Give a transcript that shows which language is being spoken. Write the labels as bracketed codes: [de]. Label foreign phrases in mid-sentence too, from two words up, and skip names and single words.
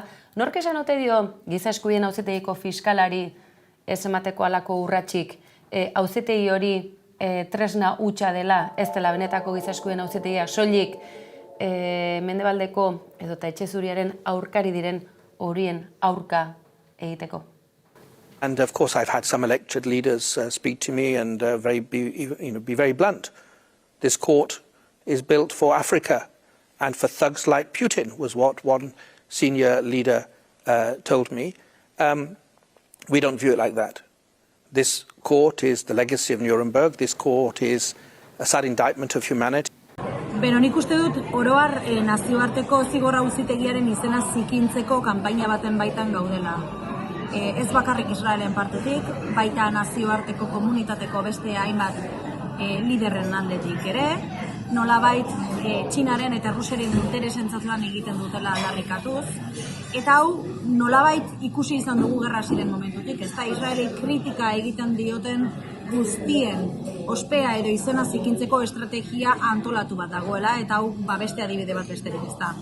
[eu] Nork esan ote dio giza eskubideen auzitegiko fiskalari ez emateko halako urratsik, auzitegi hori tresna hutsa dela, ez dela benetako giza eskubideen auzitegia, soilik mendebaldeko edota etxe zuriaren aurkari diren horien aurka egiteko. [en] And of course I've had some elected leaders speak to me and be very blunt. This court is built for Africa and for thugs like Putin, was what one senior leader told me. We don't view it like that. This court is the legacy of Nuremberg. This court is a sad indictment of humanity. [eu] Beno, nik uste dut oroar nazioarteko zigor auzitegiaren izena zikintzeko kanpaina baten baitan gaudela. Ez bakarrik Israelen partetik, baita nazioarteko komunitateko beste hainbat liderren aldetik ere, nolabait Txinaren eta Rusiaren interesentzat lan egiten dutela aldarrikatuz, eta hau nolabait ikusi izan dugu gerra ziren momentutik, ez da Israeli kritika egiten dioten guztien ospea edo izena zikintzeko estrategia antolatu bat dagoela, eta hau beste adibide bat besterik ez da.